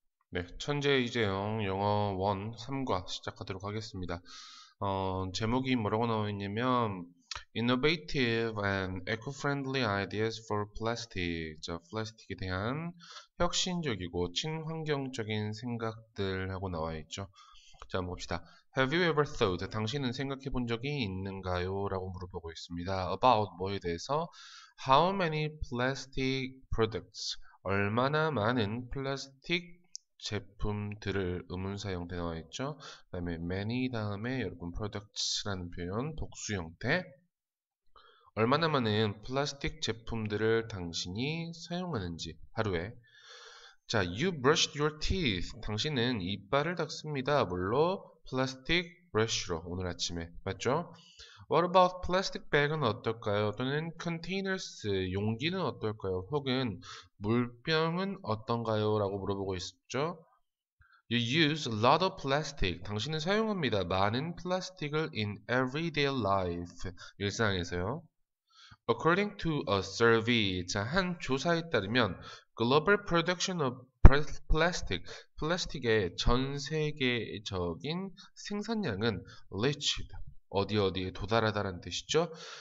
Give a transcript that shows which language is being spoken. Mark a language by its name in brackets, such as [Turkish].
[Korean] 네, 천재 이재영 영어 1 3과 시작하도록 하겠습니다. 제목이 뭐라고 나와 있냐면 [English] Innovative and Eco-Friendly Ideas for Plastic. [Korean] 자, 플라스틱에 대한 혁신적이고 친환경적인 생각들 하고 나와 있죠. 자, 한번 봅시다. [English] Have you ever thought? [Korean] 당신은 생각해 본 적이 있는가요? 라고 물어보고 있습니다. [English] About [Korean] 뭐에 대해서? [English] How many plastic products? [Korean] 얼마나 많은 플라스틱 제품들을 의문사 형태 나와 있죠. 그 다음에 many 다음에 여러분 products라는 표현 복수 형태. 얼마나 많은 플라스틱 제품들을 당신이 사용하는지 하루에. [English] 자, you brushed your teeth. [Korean] 당신은 이빨을 닦습니다. 뭘로? 플라스틱 브러쉬로 오늘 아침에 맞죠? [English] What about plastic bag은 [Korean] 어떨까요? 또는 containers 용기는 어떨까요? 혹은 물병은 어떤가요? 라고 물어보고 있었죠. [English] You use a lot of plastic. [Korean] 당신은 사용합니다. 많은 플라스틱을 [English] in everyday life. [Korean] 일상에서요. [English] According to a survey, [Korean] 자, 한 조사에 따르면 [English] global production of plastic, [Korean] 플라스틱의 전 세계적인 생산량은 [English] reached, [Korean] 어디에 도달하다라는 뜻이죠.